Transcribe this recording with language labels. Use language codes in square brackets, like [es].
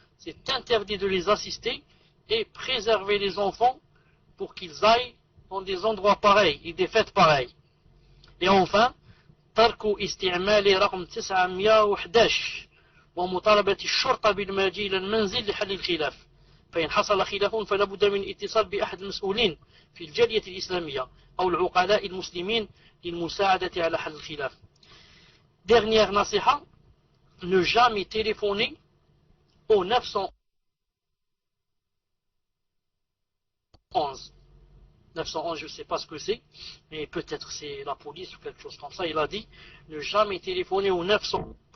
[fr] C'est interdit de les assister et préserver les enfants pour qu'ils aillent dans des endroits pareils et des fêtes pareilles. Et enfin, [ar] ترك استعمال رقم 911 ومطالبة الشرطة بالمجيء إلى المنزل لحل الخلاف. فإن حصل خلاف فلا بد من اتصال بأحد المسؤولين في الجالية الإسلامية أو العقلاء المسلمين للمساعدة على حل الخلاف. [fr] Dernière nasiha, ne jamais téléphoner au 911. 911, je ne sais pas ce que c'est, mais peut-être c'est la police ou quelque chose comme ça. Il a dit ne jamais téléphoner au 900.